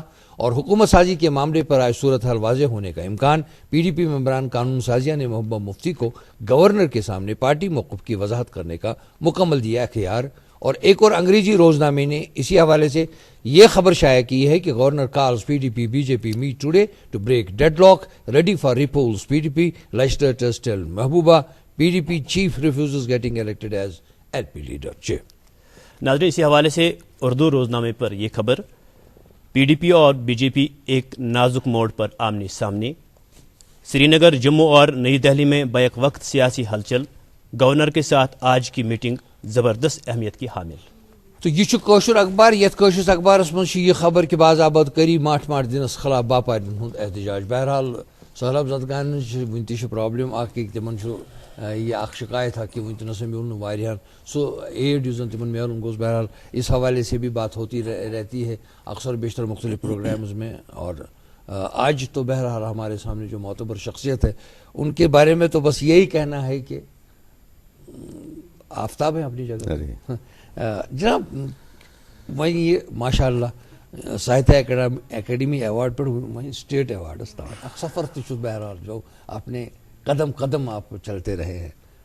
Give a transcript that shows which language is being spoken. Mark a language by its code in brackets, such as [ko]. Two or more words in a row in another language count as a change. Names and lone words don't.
[ur] اور حکومت سازی کے معاملے پر آج صورتحال واضح ہونے کا امکان. PDP ممبران قانون سازیہ نے محبوبہ مفتی کو گورنر کے سامنے پارٹی موقف کی وضاحت کرنے کا مکمل دیا اختیار. اور ایک اور انگریزی روزنامے نے اسی حوالے سے یہ خبر شائع کی ہے کہ [en] Governor calls PDP BJP meet today to break deadlock, ready for repulse. PDP legislators tell محبوبہ PDP chief refuses getting elected as LP leader. [ur] ناظرین، اسی حوالے سے اردو روزنامے پر یہ خبر، PDP اور BJP ایک نازک موڑ پر آمنے سامنے. سری نگر، جموں اور نئی دہلی میں بیک وقت سیاسی ہلچل. گورنر کے ساتھ آج کی میٹنگ زبردست اہمیت کی حامل. [ks] تو یہ کوشر اخبار، یتھ کوشر اخبارس من یہ خبر کہ بعض آبادکاری ماٹ دنس خلاف باپارین ہند احتجاج. بہرحال سہلاب زدگان ون تہ پرابلم اخ تمن یہ اخ شکایت کہ ونکس مل واریاہن سو ایڈ یس زن تمن ملن گوس. [ur] بہرحال اس حوالے سے بھی بات ہوتی رہتی ہے اکثر بیشتر مختلف پروگرامز میں. اور آج تو بہرحال ہمارے سامنے جو معتبر شخصیت ہے ان کے بارے میں تو بس یہی کہنا ہے کہ آفتاب ہے اپنی جگہ. جناب وہیں یہ ماشاء اللہ ساہتیہ اکیڈمی ایوارڈ پر وہیں [en] State Award [ur] سفر تہ بہرحال جو آپ نے قدم قدم آپ چلتے رہے ہیں.